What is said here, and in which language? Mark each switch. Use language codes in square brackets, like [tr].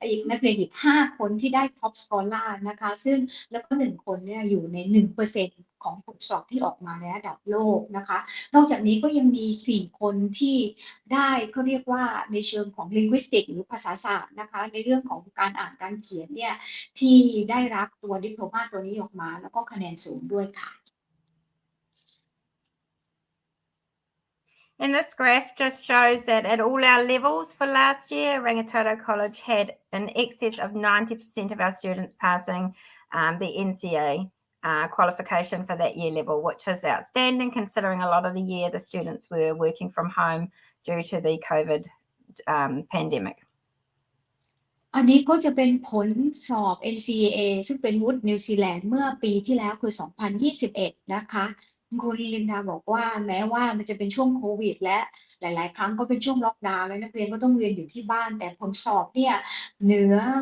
[th] นักเรียนอีก5 คนที่ได้ Top Scholar นะคะซึ่งแล้วก็1 คนเนี่ยอยู่ใน 1% ของผลสอบที่ออกมาในระดับโลกนะคะนอกจากนี้ก็ยังมี4 คนที่ได้เขาเรียกว่าในเชิงของ linguistic หรือภาษาศาสตร์นะคะในเรื่องของการอ่านการเขียนเนี่ยที่ได้รับตัวดิโพลมาตัวนี้ออกมาแล้วก็คะแนนสูงด้วยค่ะ [en] And this graph just shows that at all our levels for last year, Rangitoto College had in excess of 90% of our students passing the NCA qualification for that year level, which is outstanding considering a lot of the year the students were working from home due to the COVID pandemic. [th] อันนี้ก็จะเป็นผลสอบ NCAA ซึ่งเป็นวุฒินิวซีแลนด์เมื่อปีที่แล้วคือ 2021 นะคะคุณครูลินดาบอกว่าแม้ว่ามันจะเป็นช่วงโควิดและหลายๆ ครั้งก็เป็นช่วงล็อกดาวน์และนักเรียนก็ต้องเรียนอยู่ที่บ้านแต่ผลสอบเนี่ยเหนือ